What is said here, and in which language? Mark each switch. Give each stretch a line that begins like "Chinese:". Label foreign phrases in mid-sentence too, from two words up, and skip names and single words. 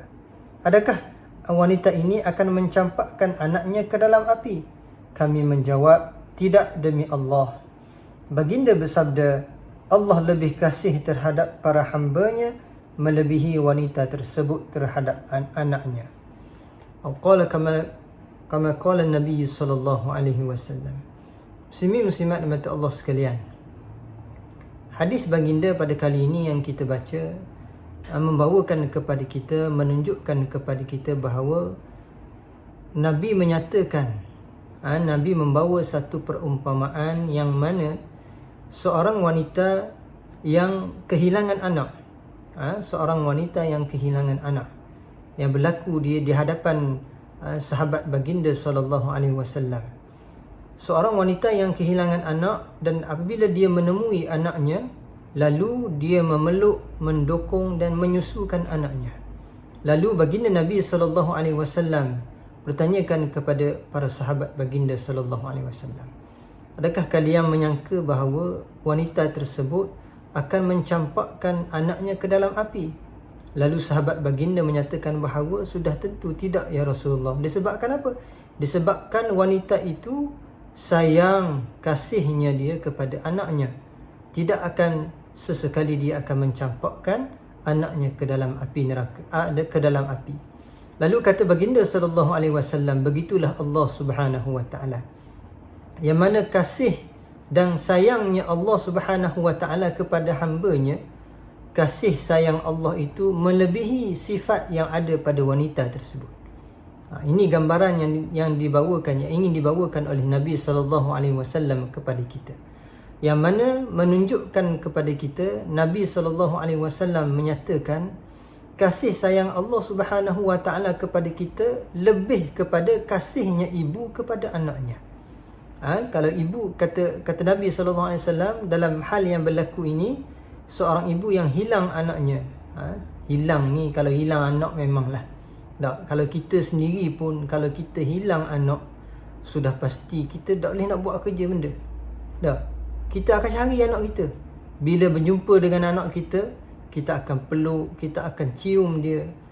Malay: Adakah wanita ini akan mencampakkan anaknya ke dalam api? Kami menjawab, tidak demi Allah. Baginda bersabda, Allah lebih kasih terhadap para hambanya melebihi wanita tersebut terhadap anaknya.
Arabic: قال كما قال النبي صلى الله عليه وسلم.
Malay: Muslimin muslimat mata Allah sekalian, hadis baginda pada kali ini yang kita baca membawakan kepada kita, menunjukkan kepada kita bahawa Nabi menyatakan, Nabi membawa satu perumpamaan yang mana seorang wanita yang kehilangan anak, seorang wanita yang kehilangan anak, yang berlaku di hadapan sahabat baginda
Arabic: صلى الله عليه وسلم.
Malay: Seorang wanita yang kehilangan anak, dan apabila dia menemui anaknya, lalu dia memeluk, mendukung dan menyusukan anaknya. Lalu baginda Nabi
Arabic: صلى الله عليه وسلم
Malay: bertanyakan kepada para sahabat baginda
Arabic: صلى الله عليه وسلم,
Malay: adakah kalian menyangka bahawa wanita tersebut akan mencampakkan anaknya ke dalam api? Lalu sahabat baginda menyatakan bahawa sudah tentu tidak
Arabic: يا رسول الله.
Malay: Disebabkan apa? Disebabkan wanita itu sayang kasihnya dia kepada anaknya. Tidak akan sesekali dia akan mencampakkan anaknya ke dalam api neraka, ke dalam api. Lalu kata baginda
Arabic: صلى الله عليه وسلم, begitulah الله سبحانه وتعالى.
Malay: Yang mana kasih dan sayangnya Allah
Arabic: سبحانه وتعالى
Malay: kepada hamba-Nya, kasih sayang Allah itu melebihi sifat yang ada pada wanita tersebut. Ini gambaran yang dibawakan, yang ingin dibawakan oleh Nabi
Arabic: صلى الله عليه وسلم
Malay: kepada kita. Yang mana menunjukkan kepada kita Nabi
Arabic: صلى الله عليه وسلم
Malay: menyatakan kasih sayang Allah
Arabic: سبحانه وتعالى
Malay: kepada kita lebih kepada kasihnya ibu kepada anaknya. Kalau ibu kata Nabi
Arabic: صلى الله عليه وسلم
Malay: dalam hal yang berlaku ini, seorang ibu yang hilang anaknya, hilang ni, kalau hilang anak memanglah tak, kalau kita sendiri pun kalau kita hilang anak, sudah pasti kita tak boleh nak buat kerja benda. Tak, kita akan cari anak kita. Bila berjumpa dengan anak kita, kita akan peluk, kita akan cium dia.